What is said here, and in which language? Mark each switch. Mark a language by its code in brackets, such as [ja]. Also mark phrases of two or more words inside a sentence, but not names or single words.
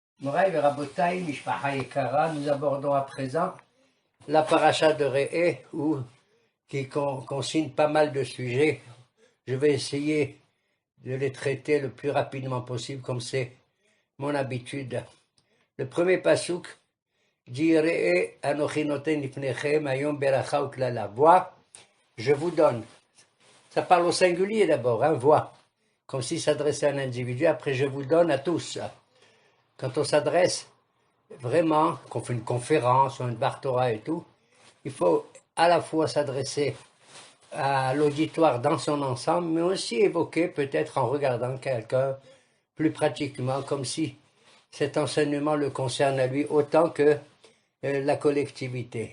[he] מורי ורבותי, משפחה יקרה, [fr] nous abordons à présent la paracha de Re'eh, qui consigne pas mal de sujets. Je vais essayer de les traiter le plus rapidement possible, comme c'est mon habitude. Le premier pasuk dit [he] ראה אנכי נותן לפניכם היום ברכה וקללה. [fr] Vois, je vous donne. Ça parle au singulier d'abord, hein, vois. Comme s'il s'adressait à un individu, après je vous donne à tous. Quand on s'adresse vraiment, qu'on fait une conférence ou une Bartora et tout, il faut à la fois s'adresser à l'auditoire dans son ensemble, mais aussi évoquer peut-être en regardant quelqu'un plus pratiquement, comme si cet enseignement le concerne à lui autant que la collectivité.